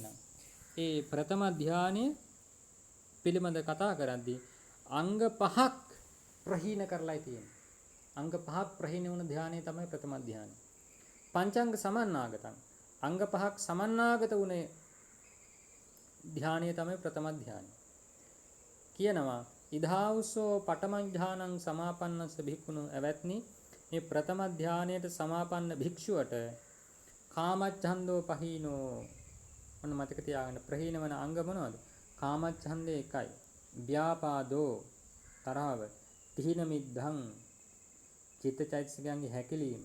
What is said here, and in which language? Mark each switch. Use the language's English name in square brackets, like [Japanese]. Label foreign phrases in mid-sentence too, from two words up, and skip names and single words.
[Sinhala] ඒ ප්‍රථම ධානයේ පිළිබඳ කතා කරද්දී අංග පහක් ප්‍රහීන කරලායි තියෙන්නේ. අංග පහක් ප්‍රහීන වුණ ධානය තමයි ප්‍රථම ධානය. [Pali] පංචාංග සමන්නාගතං [Sinhala] අංග පහක් සමන්නාගත වුණේ ධානය තමයි ප්‍රථම ධානය. [Pali] කියනවා ඉදාවුසෝ පඨම ධානං සමාපන්නස්ස භික්ඛුනෝ අවත්නි. [Sinhala] මේ ප්‍රථම ධානයට සමාපන්න භික්ෂුවට [Pali] කාමච්ඡන්தோ පහීනෝ. [Sinhala] මොන මතක තියාගන්න ප්‍රහීන වන අංග මොනවද? කාමච්ඡන්දේ එකයි. ව්‍යාපාදෝ තරහව. [Pali] තිහින මිද්ධං [Sinhala] චිත්තචෛතසිකයන්ගේ හැකිලීම.